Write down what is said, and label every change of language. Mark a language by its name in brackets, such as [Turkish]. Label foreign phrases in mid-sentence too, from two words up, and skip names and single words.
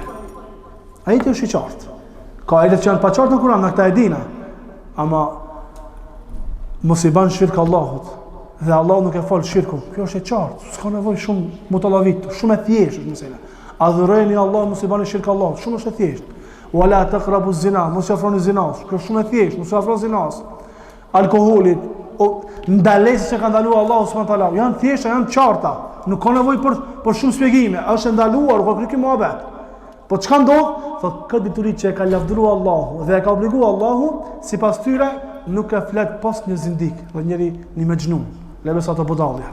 [Albanian] Ajeti është i qartë. Ka ajetet që janë pa qartë në Kur'an, na këta e dina. Ama mos i ban shirk Allahut. Dhe Allah nuk e fal shirkun. Kjo është e qartë. S'ka nevojë shumë mutallavit, shumë e thjeshtë është mesela. Adhurojeni Allah, mos i bani shirk Allahut. Shumë është e thjeshtë. [Arabic] ولا تقربوا الزنا, [Albanian] mos afroni zinas. Kjo është shumë e thjeshtë, mos afroni zinas. Alkoolit, ndalesat që ka ndaluar Allahu [Arabic] سبحانه وتعالى, [Albanian] janë thjeshta, janë qarta. Nuk ka nevojë për shumë shpjegime. Është ndaluar, po kjo mohabet. Po çka ndodh? Thot këtë dituri që e ka lavdruar Allahu dhe e ka obliguar Allahu, sipas tyre nuk e flet pas një zindik, dhe njëri një mexhnun, leve sa të budallja.